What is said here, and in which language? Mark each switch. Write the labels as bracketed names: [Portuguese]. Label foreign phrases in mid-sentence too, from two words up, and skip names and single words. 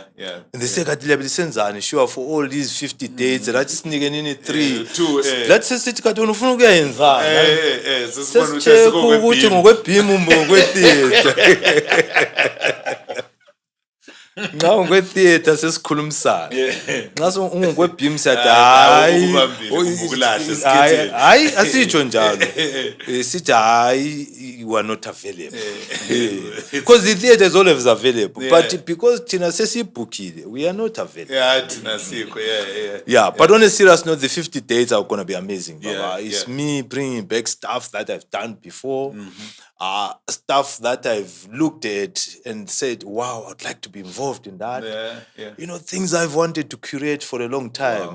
[English] And they say, sure, for all these 50 dates, that's just in 3. 2. Let's say, now theater [North Ndebele] sesikhulumisana ngaso ungokweBeam sathi hayi asitsho njalo sithi hayi [English] you are not available because the theater is always available but because [North Ndebele] thina sesibukile [English] we are not available [North Ndebele] thina sikho [English] but on a serious note the 50 dates are going to be amazing baba. It's me bringing back stuff that I've done before. Stuff that I've looked at and said, wow, I'd like to be involved in that. You know, things I've wanted to curate for a long time.